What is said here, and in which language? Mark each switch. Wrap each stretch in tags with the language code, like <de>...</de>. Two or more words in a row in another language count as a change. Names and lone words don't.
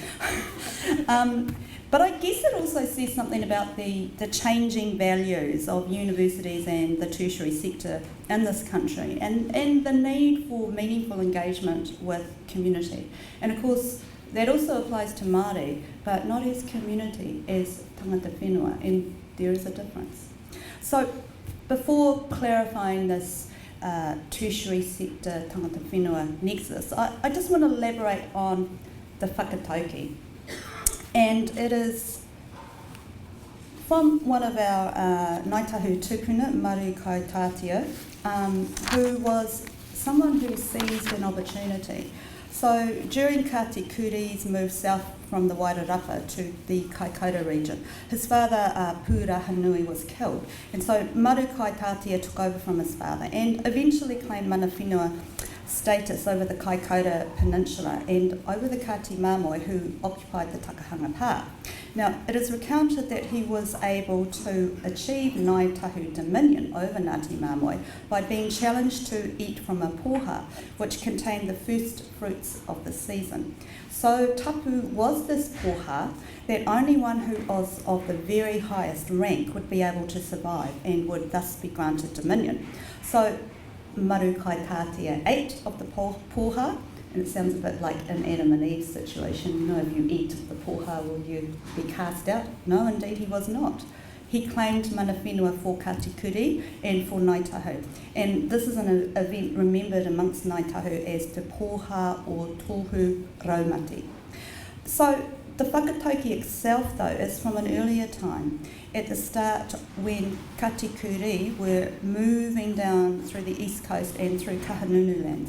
<en>But I guess it also says something about the changing values of universities and the tertiary sector in this country, and the need for meaningful engagement with community. And of course, that also applies to Māori, but not as community, as</en> <mi>tangata whenua,</mi> <en>and there is a difference. So before clarifying this tertiary sector</en> <mi>tangata whenua</mi> <en>nexus, I just want to elaborate on the whakatauki. And it is from one of our Ngāi Tahu tupuna, Maru Kaitatia, who was someone who seized an opportunity. So during Kati Kuri's move south from the Wairarapa to the Kaikoura region, his father, Pūrahanui, was killed. And so Maru Kaitatia took over from his father and eventually claimed</en> <mi>mana whenua</mi> <en>status over the Kaikoura Peninsula and over the Kati Māmoe who occupied the Takahanga Pā. Now, it is recounted that he was able to achieve Ngāi Tahu dominion over Ngāti Māmoe by being challenged to eat from a poha, which contained the first fruits of the season. So tapu was this poha that only one who was of the very highest rank would be able to survive and would thus be granted dominion. So Maru Kaitatia ate of the poha, and it sounds a bit like an Adam and Eve situation. You know, if you eat the poha, will you be cast out? No, indeed he was not. He claimed</en> <mi>mana whenua</mi> <en>for Kati Kuri and for Ngāi Tahu. And this is an event remembered amongst Ngāi Tahu as Te Poha or Tohu Raumati. So the whakatauki itself, though, is from an earlier time, at the start when Kati Kuri were moving down through the east coast and through Kahanunu lands.</en>